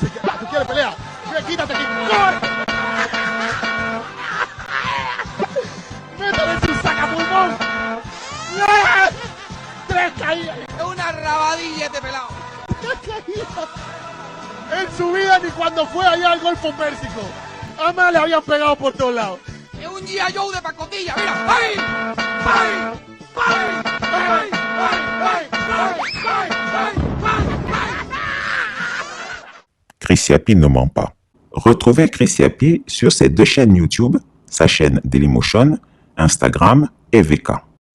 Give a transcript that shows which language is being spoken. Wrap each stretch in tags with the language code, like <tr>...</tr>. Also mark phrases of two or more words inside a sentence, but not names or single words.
<es>¿Tú quieres pelear? Quítate aquí. Métele su sacapulmón. caía. Es una rabadilla este pelado. En su vida ni cuando fue allá al Golfo Pérsico. Además le habían pegado por todos lados. Es un G.I. Joe de pacotilla, mira. ¡Ay! ¡Ay! ¡Ay! ¡Ay! ¡Ay!</es> <fr>Chris Yapi ne ment pas. Retrouvez Chris Yapi sur ses 2 chaînes YouTube, sa chaîne Dailymotion, Instagram et VK.</fr>